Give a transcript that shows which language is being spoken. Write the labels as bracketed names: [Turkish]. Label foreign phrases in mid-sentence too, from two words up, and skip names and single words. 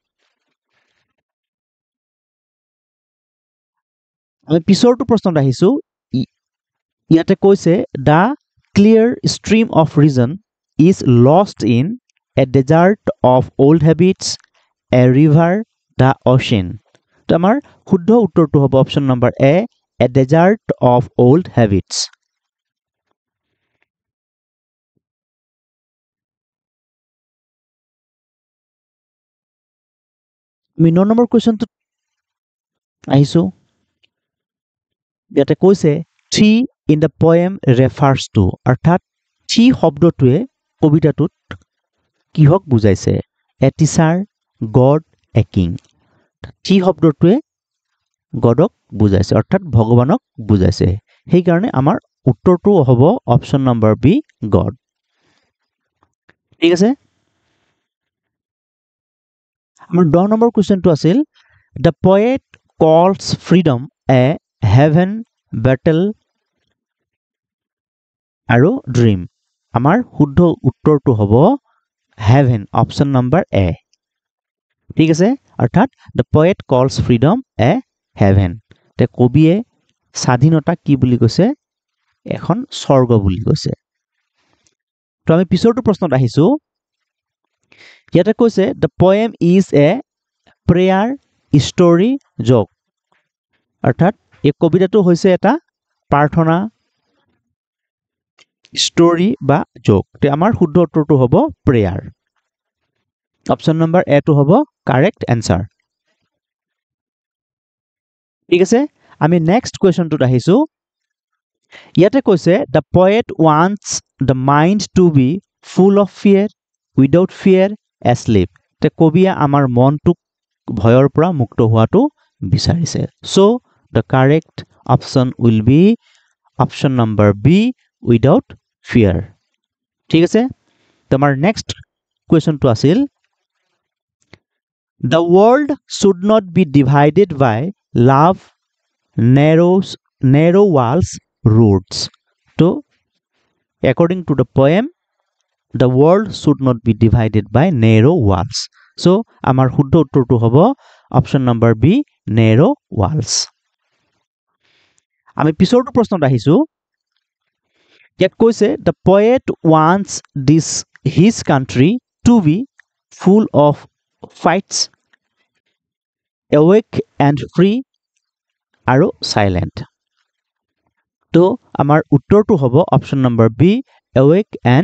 [Assamese] আমি পিছৰটো প্ৰশ্নত আহিছো ইয়াতে কৈছে [English] the clear stream of reason is lost in a desert of old habits a river the ocean [Assamese] তো আমাৰ শুদ্ধ উত্তৰটো হ'ব অপচন নম্বৰ এ [English] a desert of old habits [Assamese] আমি 9 নম্বৰ কোৱেশ্চনটো আহিছো ইয়াতে কৈছে she in the [English] poem refers to [Assamese] অৰ্থাৎ she শব্দটোৱে কবিতাটোত কিহক বুজাইছে [English] a teacher god a king [Assamese] she শব্দটোৱে গডক বুজাইছে অৰ্থাৎ ভগৱানক বুজাইছে সেই কাৰণে আমাৰ উত্তৰটো হ'ব [English] option number B God [Assamese] ঠিক আছে আমাৰ 10 নম্বৰ কোৱেশ্চনটো আছিল [English] the poet calls freedom a heaven battle [Assamese] আৰু dream আমাৰ শুদ্ধ উত্তৰটো হ'ব heaven [English] option number A [Assamese] ঠিক আছে অৰ্থাৎ [English] the poet calls freedom a heaven [Assamese] তে কবিয়ে স্বাধীনতা কি বুলি কৈছে এখন স্বৰ্গ বুলি কৈছে তো আমি পিছৰটো প্ৰশ্নত আহিছো ইয়াতে কৈছে [English] the poem is a prayer story joke [Assamese] অৰ্থাৎ এই কবিতাটো হৈছে এটা প্ৰাৰ্থনা story বা joke তে আমাৰ শুদ্ধ উত্তৰটো হ'ব prayer [English] option number A [Assamese] টো হ'ব [English] correct answer [Assamese] ঠিক আছে আমি নেক্সট কোৱেশ্চনটোত আহিছো ইয়াতে কৈছে [English] the poet wants the mind to be full of fear without fear asleep [Assamese] তে কবিয়ে আমাৰ মনটোক ভয়ৰ পৰা মুক্ত হোৱাটো বিচাৰিছে [English] so the correct option will be option number b without fear [Assamese] ঠিক আছে তোমাৰ [English] next question to আছিল the world should not be divided by love narrow walls roads so according to the poem the world should not be divided by narrow walls so [Assamese] আমাৰ শুদ্ধ উত্তৰটো হ'ব [English] option number b narrow walls [Assamese] আমি পিছৰটো প্ৰশ্নত আহিছো ইয়াত কৈছে [English] the poet wants his country to be full of fights awake and free আৰু silent [Assamese] তো আমাৰ উত্তৰটো হ'ব [English] option number b awake and